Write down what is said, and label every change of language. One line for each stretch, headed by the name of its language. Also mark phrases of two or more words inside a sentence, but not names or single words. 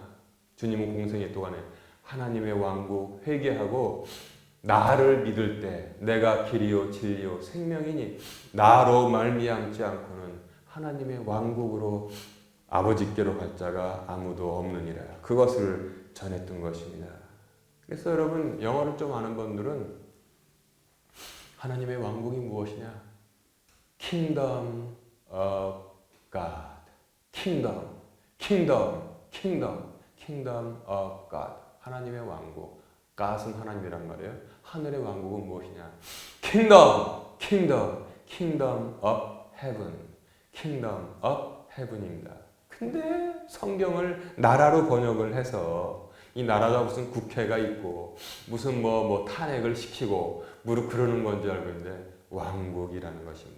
Korean: 주님은 공생애 동안에 하나님의 왕국 회개하고 나를 믿을 때 내가 길이요 진리요 생명이니 나로 말미암지 않고는 하나님의 왕국으로 아버지께로 갈 자가 아무도 없느니라. 그것을 전했던 것입니다. 그래서 여러분 영어를 좀 아는 분들은 하나님의 왕국이 무엇이냐?
English: Kingdom of God. Kingdom, Kingdom, Kingdom, Kingdom of God.
Korean: 하나님의 왕국. God은 하나님이란 말이에요. 하늘의 왕국은 무엇이냐?
English: Kingdom, Kingdom, Kingdom of Heaven. Kingdom of Heaven
Korean: 입니다. 근데 성경을 나라로 번역을 해서 이 나라가 무슨 국회가 있고 무슨 뭐 탄핵을 시키고 무릎 그러는 건지 알고 있는데 왕국이라는 것입니다.